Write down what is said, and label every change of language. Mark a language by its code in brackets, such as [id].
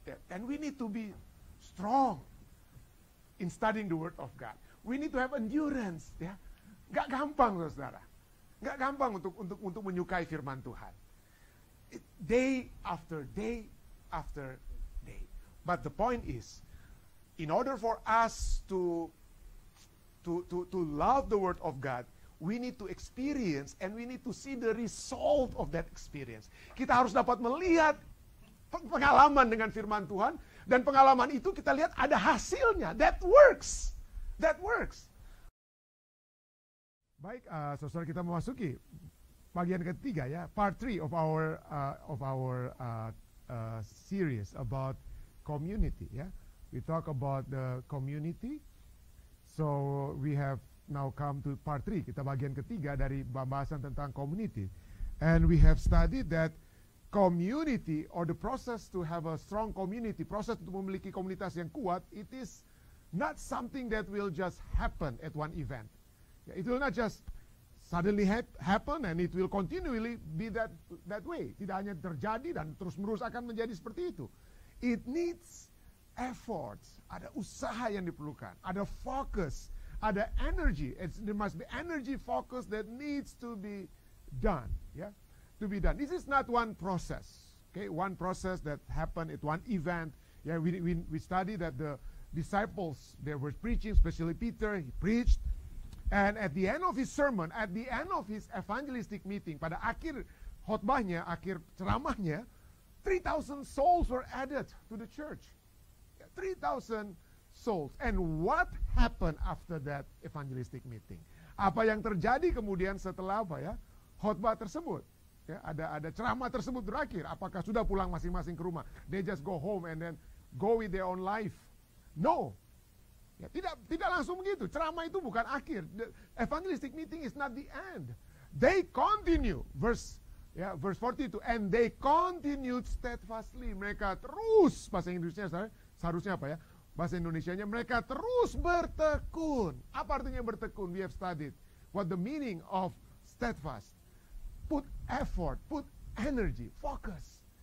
[en] And we need to be strong in studying the Word of God. We need to have endurance. [id] Ya, nggak gampang, saudara. Nggak gampang untuk menyukai firman Tuhan. [en] Day after day after day. But the point is, in order for us to love the Word of God, we need to experience and we need to see the result of that experience. [id] Kita harus dapat melihat pengalaman dengan firman Tuhan, dan pengalaman itu kita lihat ada hasilnya. [en] That works. That works. [id] Baik, saudara, kita memasuki bagian ketiga ya, [en] part 3 of our series about community [id] ya. [en] We talk about the community. So we have now come to part 3. [id] Kita bagian ketiga dari pembahasan tentang community. [en] And we have studied that community, or the process to have a strong community, [id] proses untuk memiliki komunitas yang kuat, [en] it is not something that will just happen at one event. It will not just suddenly happen and it will continually be that way. [id] Tidak hanya terjadi dan terus-menerus akan menjadi seperti itu. [en] It needs efforts, [id] ada usaha yang diperlukan, ada focus, ada energy. [en] There must be energy focus that needs to be done, yeah, to be done. This is not one process, okay, one process that happened at one event. Yeah, we studied that the disciples, they were preaching, especially Peter, he preached, and at the end of his sermon, at the end of his evangelistic meeting, [id] pada akhir khotbahnya, akhir ceramahnya, [en] 3,000 souls were added to the church. 3,000 souls. And what happened after that evangelistic meeting? [id] Apa yang terjadi kemudian setelah apa ya? Khotbah tersebut. Ya, ada ceramah tersebut berakhir. Apakah sudah pulang masing-masing ke rumah? [en] They just go home and then go with their own life. No. [id] Ya, tidak langsung begitu. Ceramah itu bukan akhir. [en] The evangelistic meeting is not the end. They continue. Verse 42. And they continued steadfastly. [id] Mereka terus, bahasa Inggrisnya seharusnya apa ya? Bahasa Indonesianya, mereka terus bertekun. Apa artinya bertekun? [en] We have studied what the meaning of steadfast. Put effort, put energy, focus.